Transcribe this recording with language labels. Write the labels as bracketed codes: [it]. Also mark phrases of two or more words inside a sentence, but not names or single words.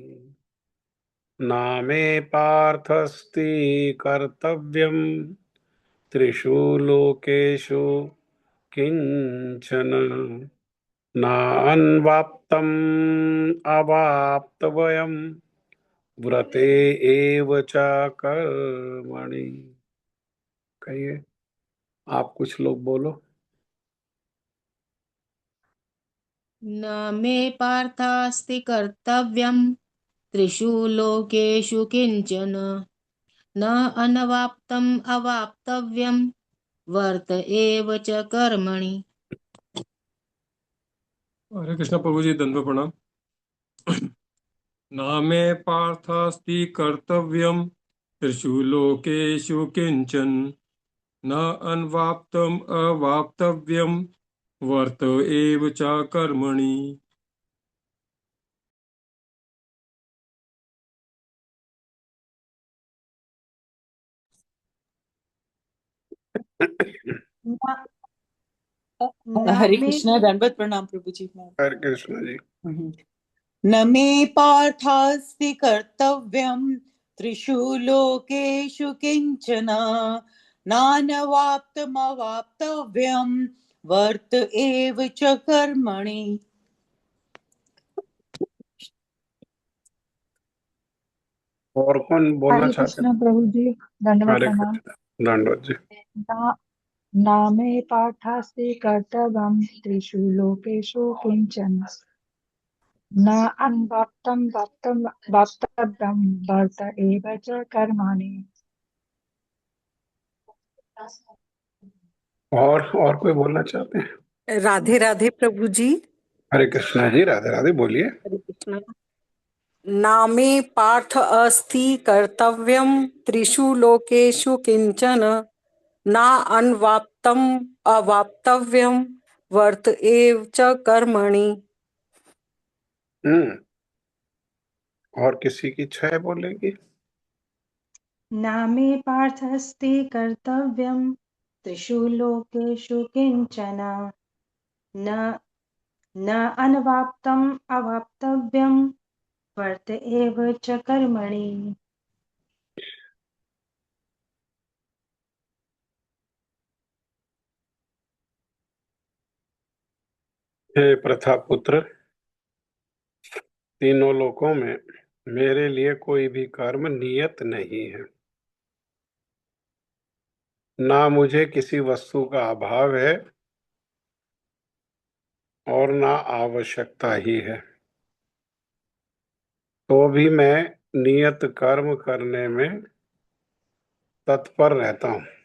[sa] नामे पार्थस्ति कर्तव्यम् त्रिषु लोकेषु किंचन नान्वाप्तम् अवाप्तव्यम् व्रते एव च कर्मणि। [hi] कहिए, आप कुछ लोग बोलो। [sa] न मे पार्थास्ति कर्तव्यं त्रिषु लोकेषु किंचन, न अनवाप्तम् अवाप्तव्यं वर्त एव च कर्मणि। [hi] हरे कृष्ण प्रभु जी, दंडवत प्रणाम। [sa] न मे पार्थास्ति कर्तव्यम त्रिषु लोकेषु किंचन, न अन्वाप्तम अवाप्तव्यम वर्त एव च कर्मणि। [hi] हरे कृष्णा, दंडवत प्रणाम प्रभु जी। हरे कृष्ण जी। [sa] न मे पार्थास्ति कर्तव्यं त्रिषु लोकेषु किंचन, नानवाप्तमवाप्तव्यं वर्त एव च कर्मणि। [hi] और कौन बोलना हरे चाहते कृष्ण हैं? प्रभु जी, दंडवत हरे प्रणाम। कृष्ण, दंडवत जी। [sa] ना नामे पाठास्ति कर्तव्यं त्रिषु लोकेषु किंचन, न अन्वाप्तं वाप्तं वाप्तव्यं वर्त एव च कर्मणि। [hi] और कोई बोलना चाहते हैं? राधे राधे प्रभु जी। हरे कृष्णा जी, राधे राधे, बोलिए। हरे कृष्णा। [sa] नामे पार्थ अस्ति कर्तव्यम त्रिषु लोकेषु किंचन, ना अन्वाप्तम अवाप्तव्यम वर्त एव च कर्मणि। [hi] और किसी की इच्छा है बोलने की? [sa] नामे पार्थस्ति कर्तव्यं त्रिषु लोकेषु किंचन, न न अन्वाप्तं अवाप्तव्यं वर्त एव च कर्मणि। [hi] हे प्रथा पुत्र, तीनों लोकों में मेरे लिए कोई भी कर्म नियत नहीं है। ना मुझे किसी वस्तु का अभाव है और ना आवश्यकता ही है, तो भी मैं नियत कर्म करने में तत्पर रहता हूँ।